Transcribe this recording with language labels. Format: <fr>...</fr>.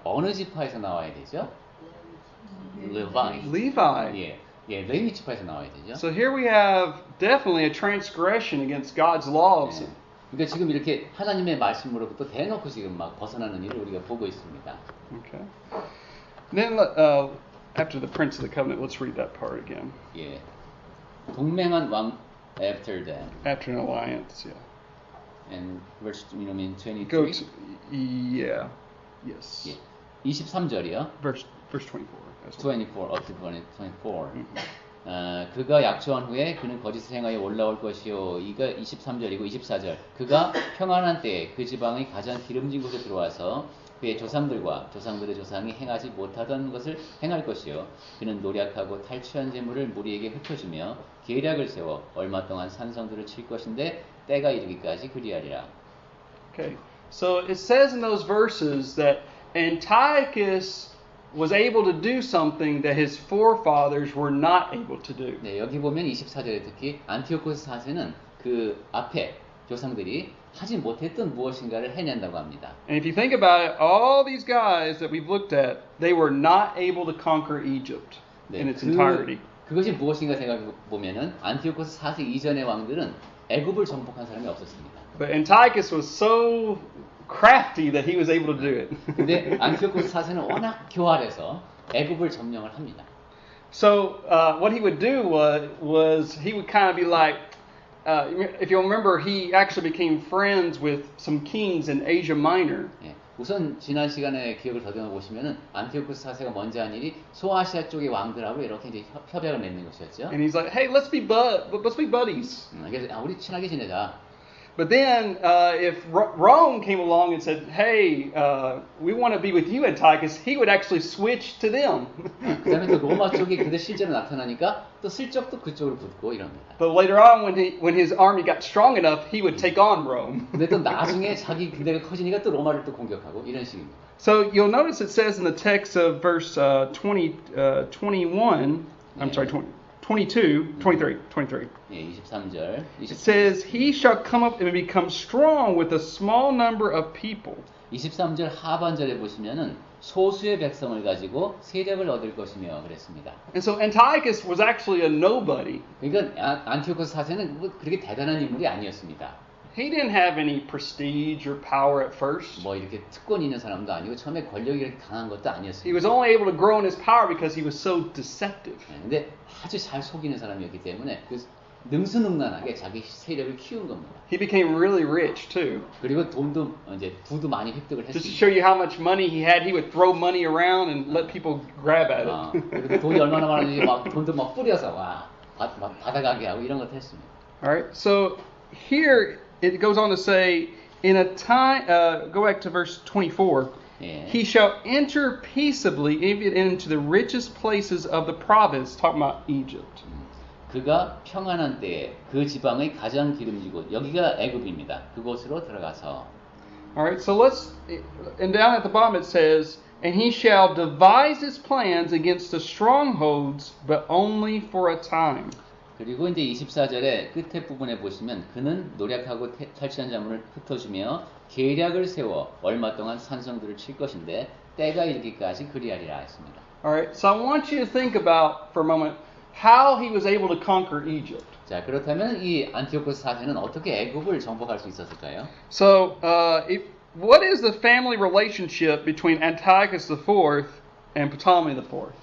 <ko>어느 지파에서 나와야 되죠?</ko> <en>Levi. Levi.</en> <ko>예, 레위 지파에서 나와야 되죠.</ko> <en>So here we have definitely a transgression against God's laws.</en> <ko>예. 그러니까 지금 이렇게 하나님의 말씀으로부터 대놓고 지금 막 벗어나는 일을 우리가 보고 있습니다.</ko> <en>Okay. Then after the Prince of the Covenant, let's read that part again.</en> <ko>예. 동맹한 왕</ko> <en>after them. After an alliance, yeah. And verse 23. Go to, yeah. Yes.</en> <ko>예. 23절이요.</ko> <en>Verse 24. as well. 24 up to 24.</en> <ko>그가 약초한 후에 그는 거짓을 행하여 올라올 것이요. 이가 23절이고 24절. 그가 평안한 때에 그 지방의 가장 기름진 곳에 들어와서 그의 조상들과 조상들의 조상이 행하지 못하던 것을 행할 것이요. 그는 노력하고 탈취한 재물을 무리에게 흩어주며 계략을 세워 얼마 동안 산성들을 칠 것인데 때가 이르기까지 그리하리라.</ko> <en>Okay. So it says in those verses that Antiochus was able to do something that his forefathers were not able to do.</en> <ko>네, 여기 보면 24절에 특히 안티오코스 4세는 그 앞에 조상들이 하지 못했던 무엇인가를 해낸다고 합니다.</ko> <en>And if you think about it, all these guys that we've looked at, they were not able to conquer Egypt in its entirety.</en> <ko>그것이 무엇인가 생각해 보면은 안티오코스 4세 이전의 왕들은 애굽을 정복한 사람이 없었습니다.</ko> <en>But Antiochus was so crafty that he was able to do it.</en> <ko>근데 안티오코스 4세는 워낙 교활해서 애굽을 점령을 합니다.</ko> <en>So what he would do was he would kind of be like, if you'll remember, he actually became friends with some kings in Asia Minor.</en> <ko>예, 우선 지난 시간에 기억을 더듬어 보시면은 안티오코스 4세가 먼저 한 일이 소아시아 쪽의 왕들하고 이렇게 이제 협약을 맺는 것이었죠.</ko> <en>And he's like, hey, let's be buddies.</en> <ko>그래서 우리 친하게 지내자.</ko> <en>But then if Rome came along and said, hey, we want to be with you, Antiochus, he would actually switch to them.</en> <ko>그다음에 또 로마 쪽이 그들 실제로 나타나니까 또 슬쩍 또 그쪽으로 붙고 이럽니다.</ko> <en>But later on, when his army got strong enough, he would take on Rome.</en> <ko>근데 또 나중에 자기 군대가 커지니까 또 로마를 또 공격하고 이런 식입니다.</ko> <en>So you'll notice it says in the text of verse 21, I'm sorry, 23.</en> <ko>예, 23절.</ko> <en>It says, he shall come up and become strong with a small number of people.</en> <ko>23절 하반절에 보시면은 소수의 백성을 가지고 세력을 얻을 것이며 그랬습니다.</ko> <en>And so Antiochus was actually a nobody.</en> <ko>그러니까 안티오코스 4세는 그렇게 대단한 인물이 아니었습니다.</ko> <en>He didn't have any prestige or power at first.</en> <ko>뭐 이렇게 특권 있는 사람도 아니고 처음에 권력이 이렇게 강한 것도 아니었습니다.</ko> <en>He was only able to grow in his power because he was so deceptive.</en> <ko>근데 아주 잘 속이는 사람이었기 때문에 그 능수능란하게 자기 세력을 키운 겁니다.</ko> <en>He became really rich too.</en> <ko>그리고 돈도 이제 부도 많이 획득을</ko> <en>Just to</en> <ko>했습니다.</ko> <en>show you how much money he had, he would throw money around and let people grab at it.</en> <ko>그리고 돈이 얼마나 많은지 막 돈도 막 뿌려서 막 받아가게 하고 이런 것도 했습니다.</ko> <en>All right. So here it goes on to say, in a time, go back to verse 24.</en> <ko>예.</ko> <en>He shall enter peaceably even into the richest places of the province, talking about Egypt.</en> <ko>그가 평안한 때에 그 지방의 가장 기름진 곳, 여기가 애굽입니다. 그곳으로 들어가서.</ko> <en>All right, so and down at the bottom it says, and he shall devise his plans against the strongholds, but only for a time.</en> <ko>그리고 이제 24절의 끝에 부분에 보시면 그는 노력하고 탈취한 자문을 흩어주며 계략을 세워 얼마 동안 산성들을 칠 것인데 때가 이르기까지 그리하리라 했습니다.</ko> <en>All right, so I want you to think about for a moment how he was able to conquer Egypt.</en> <ko>자, 그렇다면 이 안티오코스 4세는 어떻게 애굽을 정복할 수 있었을까요?</ko> <en>So, what is the family relationship between Antiochus IV and Ptolemy IV?</en>